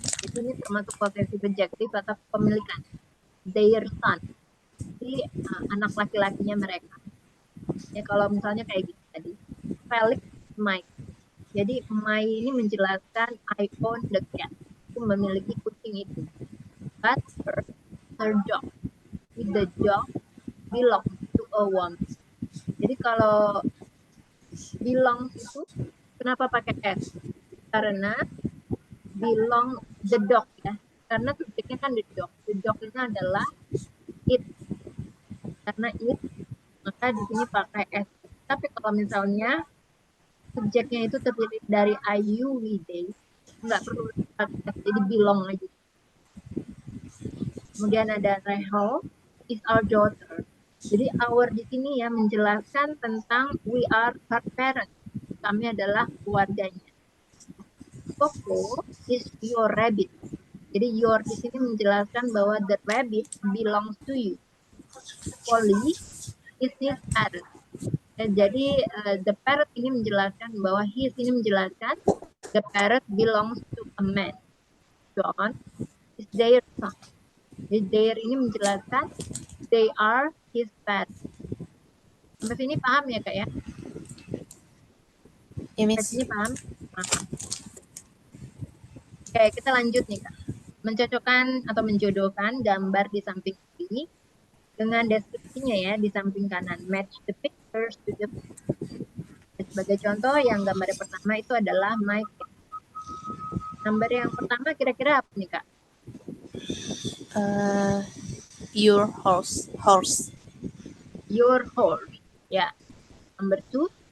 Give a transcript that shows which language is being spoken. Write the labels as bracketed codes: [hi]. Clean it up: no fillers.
[id] Itu ini termasuk possessive adjective atau kepemilikan. Their son, jadi anak laki-lakinya mereka. Ya kalau misalnya kayak gitu tadi, Felix Mike. Jadi my ini menjelaskan I own the cat. Aku memiliki kucing itu. [en] But her dog. The dog belong to a woman. [id] Jadi kalau belong itu kenapa pakai S? Karena belong the dog ya. Karena subjeknya kan the dog. The dog itu adalah it. Karena it, maka di sini pakai S. Tapi kalau misalnya subjeknya itu terdiri dari I, you, we, they, nggak perlu pakai S, jadi belong aja. Kemudian ada Rachel is our daughter. Jadi our di sini ya menjelaskan tentang we are her parents. Kami adalah keluarganya. Coco is your rabbit. Jadi your di sini menjelaskan bahwa the rabbit belongs to you. [en] Polly is his parent. Jadi the parrot ini menjelaskan bahwa his ini menjelaskan the parrot belongs to a man. John is their son. [id] Jadi their ini menjelaskan they are his parents. Sampai sini paham ya Kak ya? Ya, Sampai [en] Miss. [id] sini paham? Paham. Oke, kita lanjut nih Kak. Mencocokkan atau menjodohkan gambar di samping kiri dengan deskripsinya ya di samping kanan. [en] Match the pictures to the picture. [id] Sebagai contoh, yang gambar yang pertama itu adalah my cat. Gambar yang pertama kira-kira apa nih Kak? [en] Your horse. Your horse. Ya. Number 2.